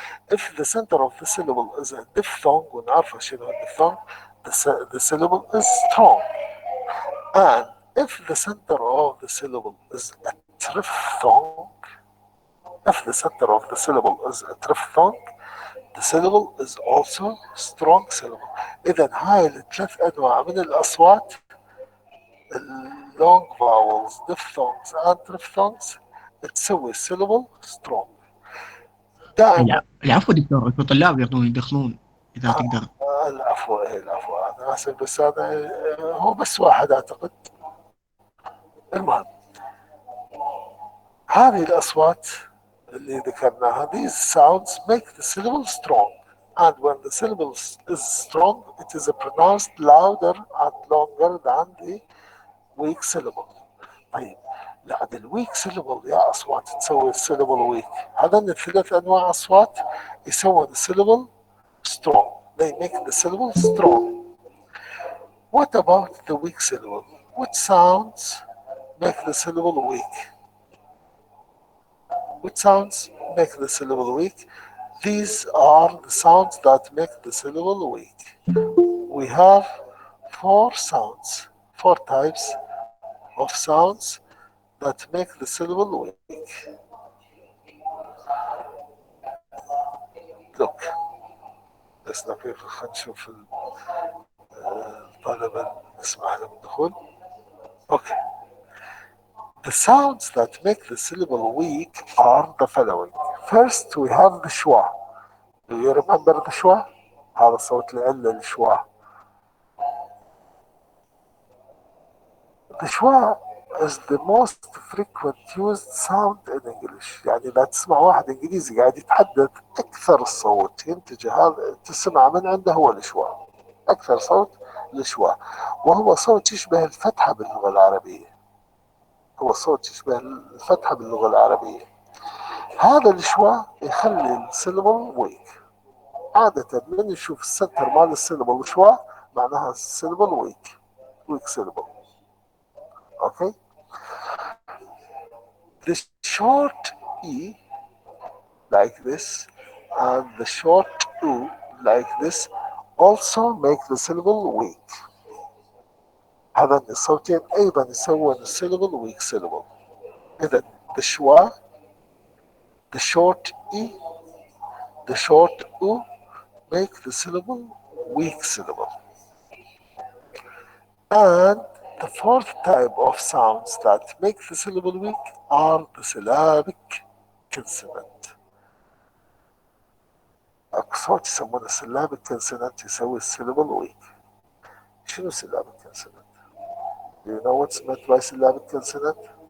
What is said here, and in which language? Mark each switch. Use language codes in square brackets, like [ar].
[en] If the center of the syllable is a diphthong, [ar] ونعرف شنو الديفثونج, [en] the syllable is strong. And if the center of the syllable is a triphthong, if the center of the syllable is a triphthong, the syllable is also strong syllable. [ar] إذا هاي الثلاث أنواع من الأصوات، [en] long vowels, diphthongs and triphthongs، [ar] تسوي syllable strong. دائما. العفو دكتور، انتوا طلاب يدخلون اذا تقدر. العفو، العفو، انا اسف، بس هذا هو بس واحد اعتقد. المهم، هذه الاصوات اللي ذكرناها، [en] these sounds make the syllable strong, and when the syllable is strong it is pronounced louder and longer than the weak syllable. [ar] طيب بعد الويك syllable يا اصوات تسوي السيلبل ويك، هذا الثلاث انواع اصوات يسوون السيلبل strong. [en] They make the syllable strong. What about the weak syllable? What sounds make the syllable weak? What sounds make the syllable weak? These are the sounds that make the syllable weak. We have four sounds, four types of sounds that make the syllable weak. [ar] Look, لسنا كيف خلينا نشوف الطلبة نسمع لهم الدخول. [en] Okay. The sounds that make the syllable weak are the following. First, we have the schwa. Do you remember the schwa? [ar] هذا صوت العلة الشوا. [en] The schwa is the most frequent used sound in English. [ar] يعني لا تسمع واحد إنجليزي قاعد يتحدث أكثر الصوت ينتج هذا تسمع من عنده هو الشوا. أكثر صوت الشوا، وهو صوت يشبه الفتحة باللغة العربية. هو صوت يشبه الفتحة باللغة العربية. هذا الشوا يخلي السيلبل ويك. عادة من نشوف السنتر مال السيلبل شوا معناها السيلبل ويك سيلبل. [en] Okay. The short E like this and the short U like this also make the syllable weak. [ar] هذا الصوتين أيضا يسوون السيلبل weak syllable. [en] إذا the schwa, the short E, the short U make the syllable weak syllable. And the fourth type of sounds that make the syllable weak are the syllabic consonant. [ar] اكو صوت يسمونه syllabic consonant يسوي السيلبل ويك. [en] شنو syllabic consonant؟ Do you know what's meant by syllabic consonant؟